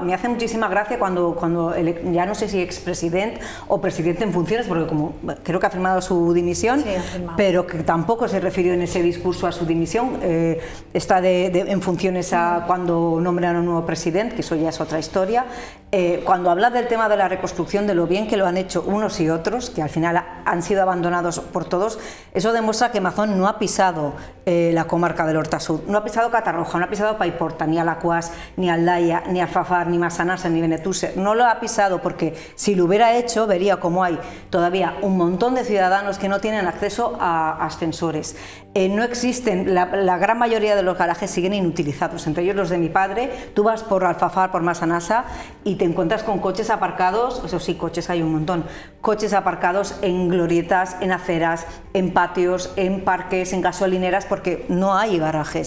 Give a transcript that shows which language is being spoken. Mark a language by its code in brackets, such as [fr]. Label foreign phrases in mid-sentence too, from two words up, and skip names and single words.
[es] Me hace muchísima gracia cuando ya no sé si expresidente o presidente en funciones, porque como creo que ha firmado su dimisión, pero que tampoco se refirió en ese discurso a su dimisión, está en funciones a cuando nombran a un nuevo presidente, que eso ya es otra historia. Cuando habla del tema de la reconstrucción, de lo bien que lo han hecho unos y otros, que al final han sido abandonados por todos, eso demuestra que Mazón no ha pisado la comarca del Horta Sud, no ha pisado Catarroja, no ha pisado Paiporta, ni Alacuás, ni Aldaya, ni Alfafar, ni Massanassa, ni Benetúser, no lo ha pisado, porque si lo hubiera hecho vería cómo hay todavía un montón de ciudadanos que no tienen acceso a ascensores. No existen, la gran mayoría de los garajes siguen inutilizados, entre ellos los de mi padre. Tú vas por Alfafar, por Massanassa y te encuentras con coches aparcados, eso sí, coches hay un montón, coches aparcados en glorietas, en aceras, en patios, en parques, en gasolineras, porque no hay garajes.